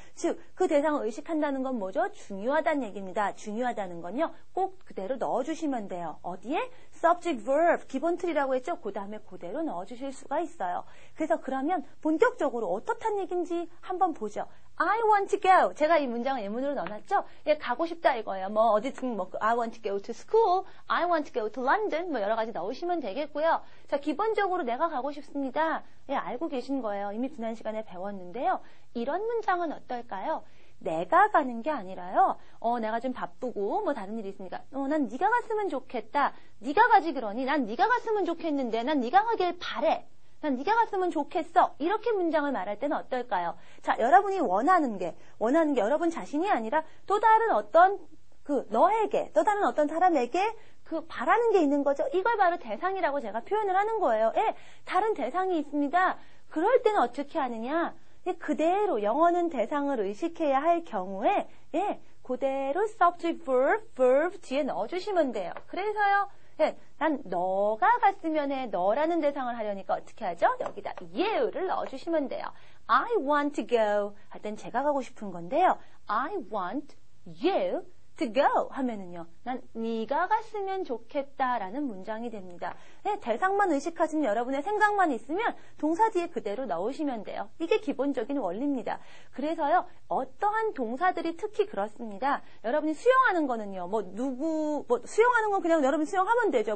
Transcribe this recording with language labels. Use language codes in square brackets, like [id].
[ko] 즉, 그 대상을 의식한다는 건 뭐죠? 중요하다는 얘기입니다. 중요하다는 건요, 꼭 그대로 넣어주시면 돼요. 어디에? subject, verb, 기본 틀이라고 했죠? 그 다음에 그대로 넣어주실 수가 있어요. 그래서 그러면 본격적으로 어떻단 얘기인지 한번 보죠. [en] I want to go. [ko] 제가 이 문장을 예문으로 넣어놨죠? 예, 가고 싶다 이거예요. 뭐 어디든 뭐 [en] I want to go to school, I want to go to London [ko] 뭐 여러 가지 넣으시면 되겠고요. 자, 기본적으로 내가 가고 싶습니다. 예, 알고 계신 거예요. 이미 지난 시간에 배웠는데요. 이런 문장은 어떨까요? 내가 가는 게 아니라요. 내가 좀 바쁘고 뭐 다른 일이 있으니까 난 네가 갔으면 좋겠다. 네가 가지 그러니 난 네가 갔으면 좋겠는데 난 네가 가길 바래. 난 네가 갔으면 좋겠어. 이렇게 문장을 말할 때는 어떨까요? 자, 여러분이 원하는 게 여러분 자신이 아니라 또 다른 어떤 너에게, 또 다른 어떤 사람에게 바라는 게 있는 거죠. 이걸 바로 대상이라고 제가 표현을 하는 거예요. 예, 다른 대상이 있습니다. 그럴 때는 어떻게 하느냐? 예, 그대로 영어는 대상을 의식해야 할 경우에 예, 그대로 subject, verb 뒤에 넣어주시면 돼요. 그래서요. 예, 난 너가 갔으면 해. 너라는 대상을 하려니까 어떻게 하죠? 여기다 you를 넣어주시면 돼요. [en] I want to go [ko] 할 땐 제가 가고 싶은 건데요. [en] I want you to go [ko] 하면은요. 난 네가 갔으면 좋겠다라는 문장이 됩니다. 네, 대상만 의식하시는 여러분의 생각만 있으면 동사 뒤에 그대로 넣으시면 돼요. 이게 기본적인 원리입니다. 그래서요. 어떠한 동사들이 특히 그렇습니다. 여러분이 수영하는 거는요. 수영하는 건 그냥 여러분이 수영하면 되죠.